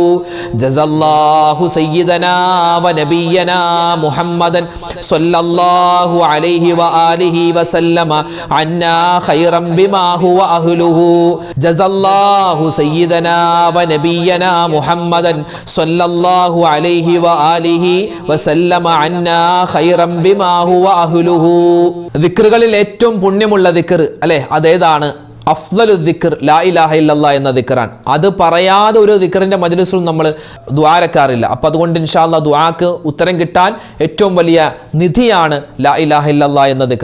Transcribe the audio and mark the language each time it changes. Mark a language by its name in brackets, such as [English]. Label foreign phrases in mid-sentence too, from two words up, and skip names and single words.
[Arabic] جزا الله سيدنا ونبينا محمدا صلى الله عليه وآله وسلم عنا خيرا بما هو أهله. جزا الله سيدنا ونبينا محمدا صلى الله عليه وآله وسلم عنا خيرا بما هو أهله. [Malayalam] ദിക്റുകളിൽ ഏറ്റവും പുണ്യമുള്ള ദിക്ർ അല്ലേ, അതേതാണ്? [Arabic] أفضل ذكر لا إله إلا الله [Malayalam] എന്ന ദിക്റാണ്. അത് പറയാതെ ഒരു ദിക്റിന്റെ മജ്ലിസിൽ നമ്മൾ ദുആരക്കാറില്ല. അപ്പം അതുകൊണ്ട് [Arabic] إن شاء الله [Malayalam] ദുആക്ക് ഉത്തരം കിട്ടാൻ ഏറ്റവും വലിയ നിധിയാണ് [Arabic] لا إله إلا الله [Malayalam] എന്ന ദിക്ർ.